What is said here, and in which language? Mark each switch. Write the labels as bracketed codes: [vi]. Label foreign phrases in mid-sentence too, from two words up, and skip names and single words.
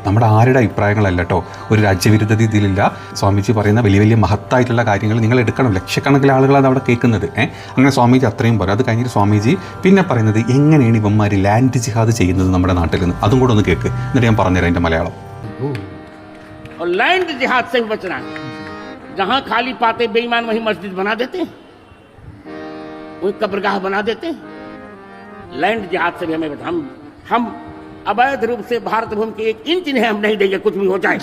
[ml] നമ്മുടെ ആരുടെ അഭിപ്രായങ്ങളല്ല കേട്ടോ. ഒരു രാജ്യവിരുദ്ധത ഇതിലില്ല. സ്വാമിജി പറയുന്ന വലിയ വലിയ മഹത്തായിട്ടുള്ള കാര്യങ്ങൾ നിങ്ങൾ എടുക്കണം. ലക്ഷക്കണക്കിന് ആളുകളാണ് അവിടെ കേൾക്കുന്നത്. അങ്ങനെ സ്വാമിജി അത്രയും പറയും. അത് കഴിഞ്ഞിട്ട് സ്വാമിജി പിന്നെ പറയുന്നത് എങ്ങനെയാണ് ഇവന്മാർ [en] land jihad [ml] ചെയ്യുന്നത് നമ്മുടെ നാട്ടിൽ നിന്ന്. അതും കൂടെ ഒന്ന് കേൾക്ക്, എന്നിട്ട് ഞാൻ പറഞ്ഞുതരാം എൻ്റെ മലയാളം. [en] land jihad [hi] से भी बचना है. जहां खाली पाते बेईमान वहीं मस्जिद बना देते हैं, वहीं कब्रगाह बना देते हैं. [en] land jihad [hi] से भी हमें हम अवैध रूप से भारत भूमि के 1 इंच नहीं हम नहीं देंगे, कुछ भी हो जाए.